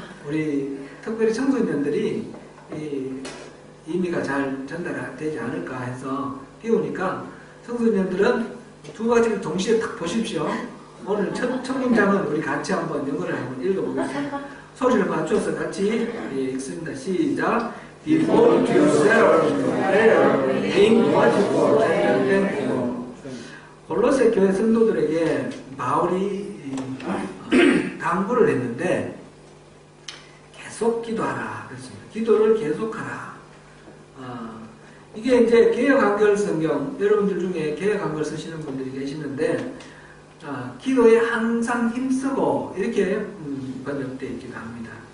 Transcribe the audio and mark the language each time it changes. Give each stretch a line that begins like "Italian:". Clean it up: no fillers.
Korean: 우리 특별히 청소년들이 의미가 잘 전달되지 않을까 해서 띄우니까 청소년들은 두 가지를 동시에 딱 보십시오. 오늘 첫 문장은 우리 같이 한번 영어를 한번 읽어보겠습니다. 소리를 맞춰서 같이 읽습니다. 시작.
English: Devote yourself to prayer, being watchful and thankful.
Korean: 골로새 교회 성도들에게 바울이 당부를 했는데 계속 기도하라 그랬습니다. 기도를 계속하라. 이게 이제 개역한글 성경, 여러분들 중에 개역한글 쓰시는 분들이 계시는데 기도에 항상 힘쓰고 이렇게 번역되어 있기도 합니다.